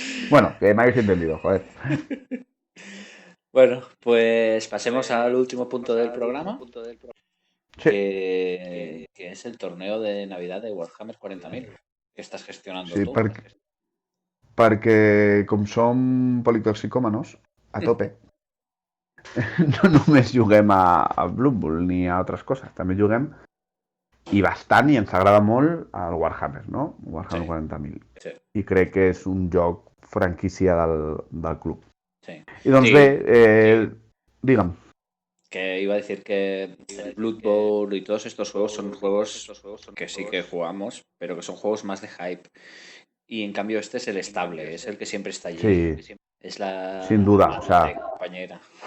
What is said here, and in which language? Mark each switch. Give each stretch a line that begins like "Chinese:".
Spanish: Bueno, que me habéis entendido, joder. Bueno, pues pasemos al último punto del programa, Sí. que es el torneo de Navidad de Warhammer 40.000, que estás gestionando Sí, tú.
Catalan: perquè com som politoxicòmanos, a tope, no només juguem a Blood Bowl ni a altres coses, també juguem i bastant, i ens agrada molt el Warhammer, no? Warhammer 40.000. Sí. I crec que és un joc franquícia del club. Sí. I doncs sí. bé, digue'm.
Spanish: Que iba a decir que el Blood Bowl y todos estos juegos son juegos que sí que jugamos, pero que son juegos más de hype. Y en cambio este es el estable, es el que siempre está allí. Sí, es la sin duda, o sea, compañera.